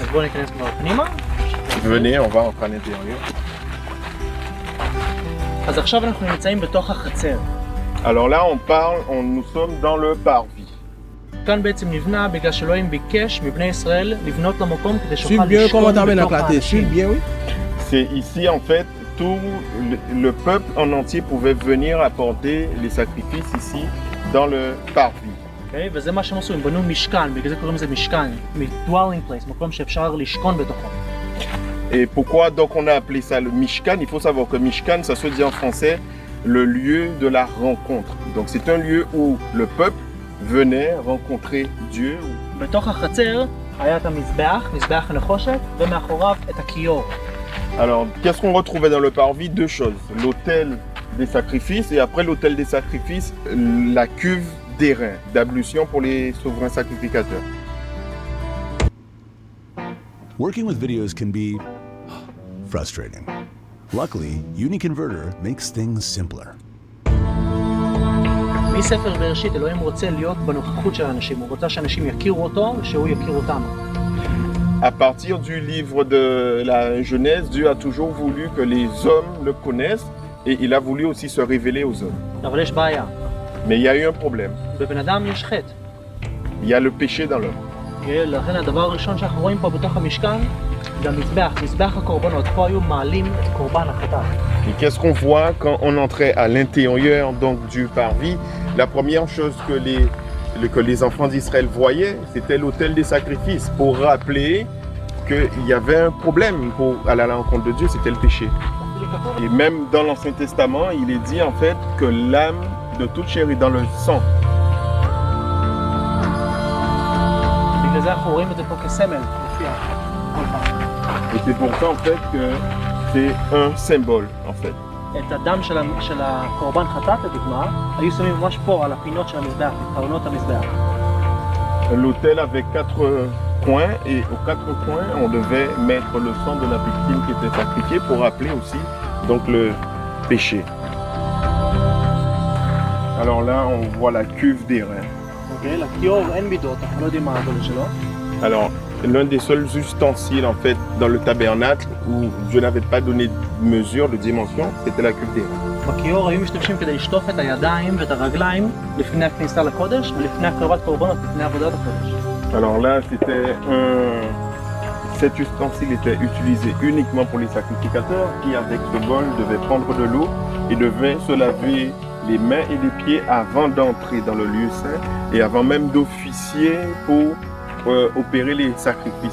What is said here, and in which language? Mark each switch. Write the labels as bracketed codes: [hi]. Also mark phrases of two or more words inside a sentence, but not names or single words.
[fr] Venez, on va entrer à l'intérieur. Alors là, nous sommes dans le parvis. [he] כאן בעצם נבנה בגלל שאלוהים ביקש מבני ישראל לבנות למקום כדי [fr] Suis [he] שיוכל [fr] bien [he] לשכון [fr] comment t'as [he] בתוך [fr] la Suis [he] האנשים. [fr] bien, oui. C'est ici, en fait, tout le peuple en entier pouvait venir apporter les sacrifices ici, dans le parvis. [he] אוקיי? וזה מה שהם עשו, הם בנו משכן, בגלל זה קוראים לזה משכן, [en] dwelling place, [he] מקום שאפשר לשכון בתוכו. [fr] Et pourquoi donc on a appelé ça le Mishkan? Il faut savoir que Mishkan, ça se dit en français, le lieu de la rencontre. Donc c'est un lieu où le peuple venait rencontrer Dieu. [he] בתוך החצר היה את המזבח, מזבח הנחושת, ומאחוריו את הכיור. [fr] Alors, qu'est-ce qu'on retrouvait dans le parvis? Deux choses. L'autel des sacrifices et après l'autel des sacrifices, la cuve d'airain, d'ablution pour les souverains sacrificateurs. [en] Working with videos can be frustrating. Luckily, UniConverter makes things simpler. [he] מספר בראשית, אלוהים רוצה להיות בנוכחות של האנשים, הוא רוצה שאנשים יכירו אותו ושהוא יכיר אותם. [fr] À partir du livre de la Genèse, Dieu a toujours voulu que les hommes le connaissent et il a voulu aussi se révéler aux hommes. [he] אבל יש בעיה, [fr] Mais il y a eu un problème. [he] בבן אדם יש חטא. [fr] Il y a le péché dans l'homme. [he] לכן הדבר הראשון שאנחנו רואים פה בתוך המשכן, זה המזבח, מזבח הקורבנות. פה היו מעלים את קורבן החטאת. [fr] Et qu'est-ce qu'on voit quand on entrait à l'intérieur donc du parvis? La première chose que les enfants d'Israël voyaient, c'était l'autel des sacrifices pour rappeler qu'il y avait un problème pour aller à la rencontre de Dieu, c'était le péché. Et même dans l'Ancien Testament, il est dit en fait que l'âme de toute chair est dans le sang. [he] בגלל זה אנחנו רואים את זה פה כסמל, מופיע כל פעם. [fr] Et c'est pour ça en fait que c'est un symbole en fait. [he] את הדם של הקורבן חטאת, לדוגמה, היו שמים ממש פה על הפינות של המזבח, קרנות המזבח. [fr] L'autel avait 4 coins et aux 4 coins on devait mettre le sang de la victime qui était sacrifiée pour rappeler aussi donc le péché. Alors là on voit la cuve d'airain. [he] אוקיי, לכיור אין מידות, אנחנו לא יודעים מה הגודל שלו. [fr] Alors l'un des seuls ustensiles en fait dans le tabernacle où Dieu n'avait pas donné de mesure, de dimension, c'était la cuve d'airain. [he] בכיור היו משתמשים כדי לשטוף את הידיים ואת הרגליים לפני הכניסה לקודש ולפני הקרבת קורבנות, לפני עבודת הקודש. [fr] Alors là, cet ustensile était utilisé uniquement pour les sacrificateurs qui, avec ce bol, devaient prendre de l'eau et devaient se laver les mains et les pieds avant d'entrer dans le lieu saint et avant même d'officier pour opérer les sacrifices.